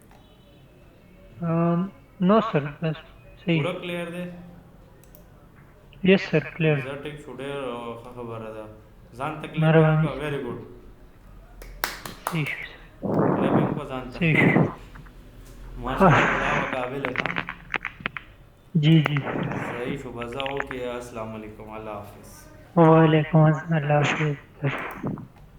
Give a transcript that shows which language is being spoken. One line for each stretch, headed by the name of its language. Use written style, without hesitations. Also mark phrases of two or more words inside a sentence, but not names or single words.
Pashto: نو سر بس صحیح. پوره کلیر دی.
English: yes sir clear.
Pashto: زه ټیک شو ډېر ښه خبره ده. ځان ته کلیپ مهرباني وکړه
English: very good.
Pashto: صحیح شو سر کلیپینګ په ځان ته صحیح شو. ماشاءالله خدا به قابل ہے. جی جی صحیح شو بس ځه اوکې
Arabic: السلام علیکم
Pashto: الله حافظ.
Arabic: وعلیکم السلام
Pashto: اللہ حافظ.